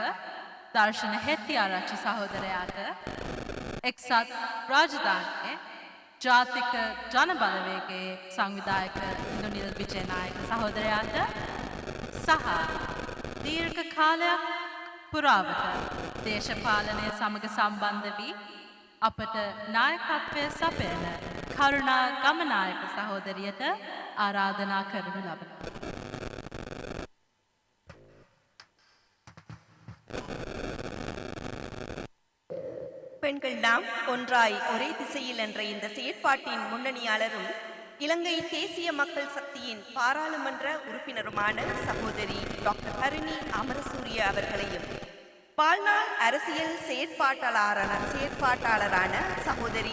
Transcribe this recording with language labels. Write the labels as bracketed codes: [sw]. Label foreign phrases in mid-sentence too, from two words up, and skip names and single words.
[si] දර්ශන හෙට්ටිආරච්චි සහෝදරයාට එක්සත් රාජධානියේ ජාතික ජනබලවේගයේ සංවිධායක ඉන්දුනිල් විජේනායක සහෝදරයාට සහ දීර්ඝ කාලයක් පුරාවට දේශපාලනය සමග සම්බන්ධ වී අපට නායකත්වය සපයන කරුණා ගමනායක සහෝදරියට ආරාධනා කරනු ලබනවා. [ta] எல்லாம் ஒன்றாய் ஒரே திசையில் என்ற இந்த செயற்பாட்டின் முன்னணியாளரும் இலங்கை தேசிய மக்கள் சக்தியின் பாராளுமன்ற உறுப்பினருமான சகோதரி டாக்டர் ஹரிணி அமரசூரிய அவர்களையும் வாழ்நாள் அரசியல் செயற்பாட்டாளரான சகோதரி